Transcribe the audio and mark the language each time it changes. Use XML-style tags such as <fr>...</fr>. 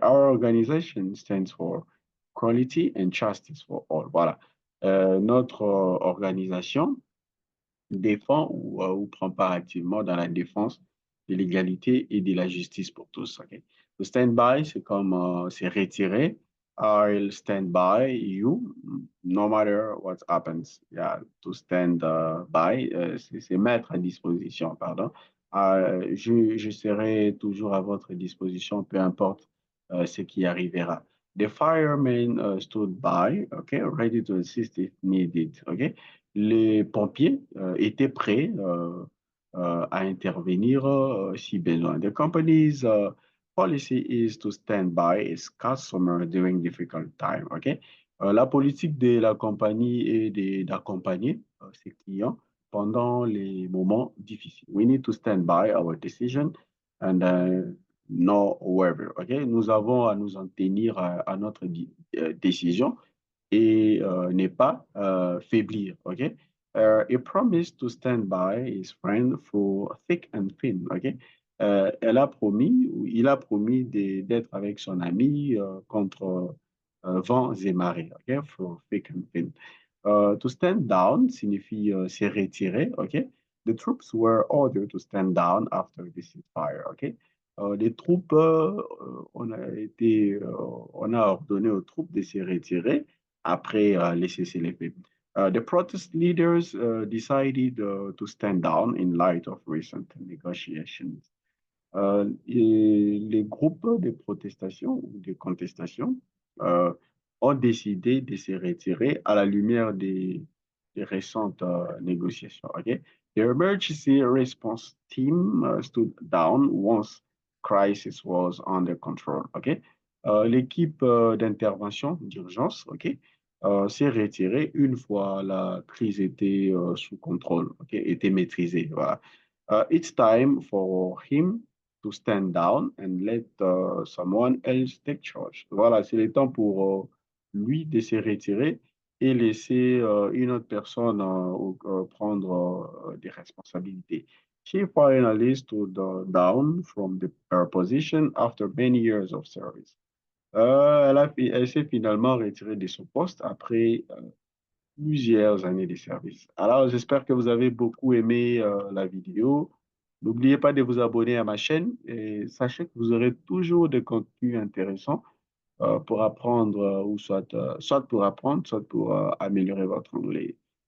<en>Our organization stands for Quality and Justice for All.</en> <fr>Voilà. Notre organisation défend ou prend part activement dans la défense de l'égalité et de la justice pour tous. Okay? Le stand-by, c'est comme c'est retirer.</fr> <en>I'll stand by you no matter what happens. Yeah, to stand by,</en> <fr>c'est mettre à disposition, pardon. Je serai toujours à votre disposition, peu importe ce qui arrivera.</fr> <en>The firemen stood by, okay, ready to assist if needed. Okay?</en> <fr>Les pompiers étaient prêts à intervenir si besoin.</fr> <en>The company's policy is to stand by its customer during difficult time. Okay?</en> <fr>La politique de la compagnie est d'accompagner ses clients pendant les moments difficiles.</fr> <en>We need to stand by our decision and no waver. Okay?</en> <fr>Nous avons à nous en tenir à notre décision et ne pas faiblir.</fr> <en>Okay? He promised to stand by his friend for thick and thin. Okay?</en> <fr>Elle a promis, ou il a promis d'être avec son ami contre vents et marées.</fr> <en>Okay? For thick and thin. To stand down</en> <fr>signifie se retirer,</fr> <en>ok? The troops were ordered to stand down after this fire, ok?</en> <fr>Les troupes, on a ordonné aux troupes de se retirer après les cessez-le-feu.</fr> <en>The protest leaders decided to stand down in light of recent negotiations.</en> <fr>Et les groupes de protestation ou de contestation euh, ont décidé de se retirer à la lumière des récentes négociations.</fr> <en>Okay? The emergency response team stood down once crisis was under control. Okay?</en> <fr>L'équipe d'intervention d'urgence, okay, s'est retirée une fois la crise était sous contrôle, okay, était maîtrisée. Voilà.</fr> <en>It's time for him to stand down and let someone else take charge.</en> <fr>Voilà, c'est le temps pour lui de se retirer et laisser une autre personne prendre des responsabilités.</fr> <en>She finally stood down from her position after many years of service.</en> <fr>Elle s'est finalement retirée de son poste après plusieurs années de service. Alors, j'espère que vous avez beaucoup aimé la vidéo. N'oubliez pas de vous abonner à ma chaîne et sachez que vous aurez toujours des contenus intéressants pour apprendre ou soit pour apprendre, soit pour améliorer votre anglais.</fr>